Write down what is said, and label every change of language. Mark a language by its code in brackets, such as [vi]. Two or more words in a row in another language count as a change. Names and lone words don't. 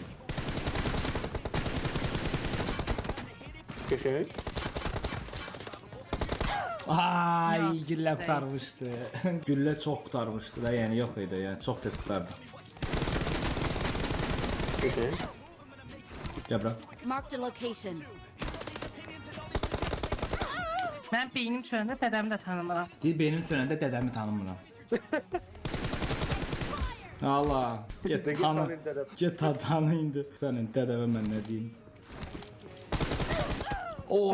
[az] Görüşün. Ay, Ya, güllə zəif. qurtarmışdı. Güllə çox qurtarmışdı da, yəni yox idi, yəni çox tez qurtardı. Görüşün. Gəl bura. [en] Marked a location. [az] Mən beynim çöləndə dədəmi də tanımıram. Deyir beynim sönəndə dədəmi tanımıram. Allah, get Get tanı. tanıyın dədəm. Get tanı indi. Sənin dədəvə mən nə deyim? Oy.